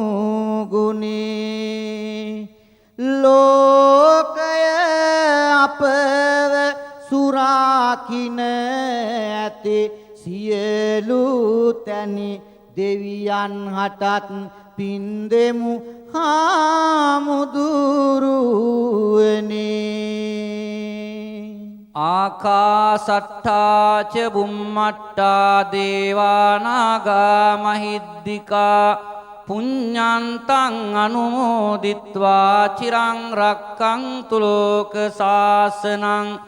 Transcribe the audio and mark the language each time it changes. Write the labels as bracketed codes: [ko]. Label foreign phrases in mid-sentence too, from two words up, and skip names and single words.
[si] ගුණී ලෝකය අපව සුරාකින ඇති සියලු තැනි දෙවියන් හටත් පින් දෙමු හාමුදුරුවනේ [pi] ආකාසට්ඨා ච බුම්මට්ඨා දේවානාගා මහිද්దికා පුඤ්ඤන්තං අනුමෝදිත්වා චිරං රක්ඛන්තු ලෝක සාසනං